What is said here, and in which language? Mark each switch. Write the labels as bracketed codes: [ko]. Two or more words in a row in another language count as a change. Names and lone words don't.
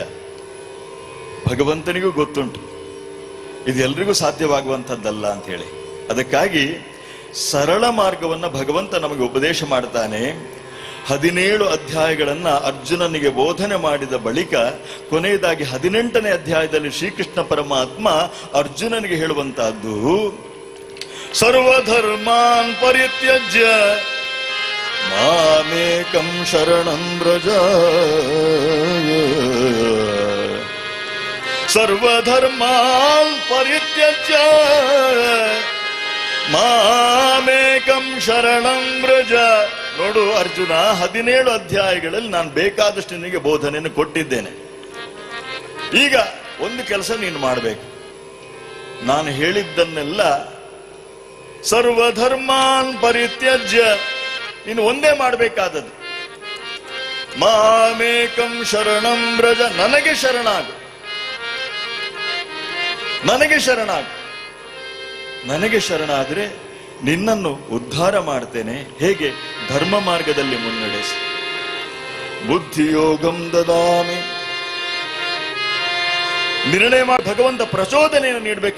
[kn] ಭಗವಂತನಿಗೂ ಗೊತ್ತುಂಟು ಇದು ಎಲ್ರಿಗೂ ಸಾಧ್ಯವಾಗುವಂಥದ್ದಲ್ಲ ಅಂತ ಹೇಳಿ. ಅದಕ್ಕಾಗಿ ಸರಳ ಮಾರ್ಗವನ್ನ ಭಗವಂತ ನಮಗೆ ಉಪದೇಶ ಮಾಡ್ತಾನೆ. 17 ಅಧ್ಯಾಯಗಳನ್ನ ಅರ್ಜುನನಿಗೆ ಬೋಧನೆ ಮಾಡಿದ ಬಳಿಕ ಕೊನೆಯದಾಗಿ 18ನೇ ಅಧ್ಯಾಯದಲ್ಲಿ ಶ್ರೀಕೃಷ್ಣ ಪರಮಾತ್ಮ ಅರ್ಜುನನಿಗೆ ಹೇಳುವಂತಹದ್ದು, [sa] ಸರ್ವಧರ್ಮಾನ್ ಪರಿತ್ಯಜ್ಯ ಮಾಮೇಕಂ ಶರಣಂ ವ್ರಜ. ಸರ್ವಧರ್ಮಾನ್ ಪರಿತ್ಯಜ್ಯ ಮಾಮೇಕಂ ಶರಣಂ ವ್ರಜ. [kn] ನೋಡು ಅರ್ಜುನ, 17 ಅಧ್ಯಾಯಗಳಲ್ಲಿ ನಾನು ಬೇಕಾದಷ್ಟು ನಿನಗೆ ಬೋಧನೆಯನ್ನು ಕೊಟ್ಟಿದ್ದೇನೆ. ಈಗ ಒಂದು ಕೆಲಸ ನೀನು ಮಾಡಬೇಕು. ನಾನು ಹೇಳಿದ್ದನ್ನೆಲ್ಲ [sa] ಸರ್ವಧರ್ಮಾನ್ ಪರಿತ್ಯಜ್ಯ, [kn] ನೀನು ಒಂದೇ ಮಾಡಬೇಕಾದದ್ದು, [sa] ಮಾಮೇಕಂ ಶರಣಂ ವ್ರಜ, [kn] ನನಗೆ ಶರಣಾಗು, ನನಗೆ ಶರಣಾಗು. ನನಗೆ ಶರಣಾದ್ರೆ ನಿನ್ನನ್ನು ಉದ್ಧಾರ ಮಾಡ್ತೇನೆ. ಹೇಗೆ? ಧರ್ಮ ಮಾರ್ಗದಲ್ಲಿ ಮುನ್ನಡೆಸಿ. [sa] ಬುದ್ಧಿಯೋಗಂ ದದಾಮಿ. [kn] ನಿರ್ಣಯ ಮಾಡಿ ಭಗವಂತ ಪ್ರಚೋದನೆಯನ್ನು ನೀಡಬೇಕು.